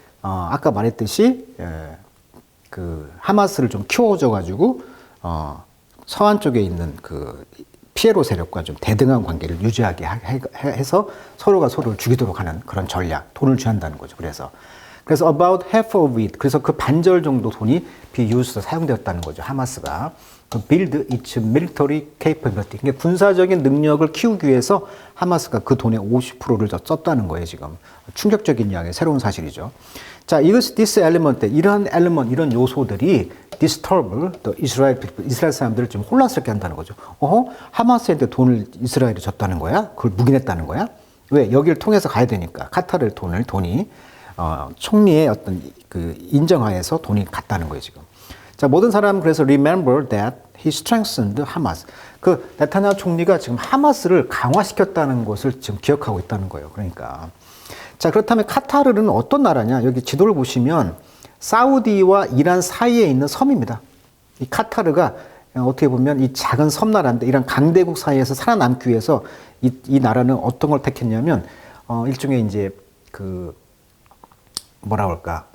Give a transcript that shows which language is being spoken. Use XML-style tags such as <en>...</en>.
<ko>아까 말했듯이 그 하마스를 좀 키워줘 가지고 서한 쪽에 있는 그 피에로 세력과 좀 대등한 관계를 유지하게 해서 서로가 서로를 죽이도록 하는 그런 전략, 돈을 취한다는 거죠. 그래서</ko> <en>about half of it,</en> <ko>그래서 그 반절 정도 돈이</ko> <en>be used,</en> <ko>사용되었다는 거죠. 하마스가.</ko> <en>build its military capability.</en> <ko>그러니까 군사적인 능력을 키우기 위해서 하마스가 그 돈의 50%를 썼다는 거예요, 지금. 충격적인 이야기, 새로운 사실이죠. 자,</ko> <en>this element,</en> <ko>이런 요소들이</ko> <en>disturb the Israel people,</en> <ko>이스라엘 사람들을 좀 혼란스럽게 한다는 거죠. 하마스한테 돈을 이스라엘이 줬다는 거야? 그걸 묵인했다는 거야? 왜? 여기를 통해서 가야 되니까. 카타르 돈이 총리의 어떤 그 인정하에서 돈이 갔다는 거예요, 지금. 자, 모든 사람 그래서</ko> <en>remember that he strengthened Hamas.</en> <ko>그 네타냐후 총리가 지금 하마스를 강화시켰다는 것을 지금 기억하고 있다는 거예요. 그러니까. 자, 그렇다면 카타르는 어떤 나라냐? 여기 지도를 보시면 사우디와 이란 사이에 있는 섬입니다. 이 카타르가 어떻게 보면 이 작은 섬나라인데 이런 강대국 사이에서 살아남기 위해서 이 나라는 어떤 걸 택했냐면 일종의 이제 그 뭐라 그럴까?</ko>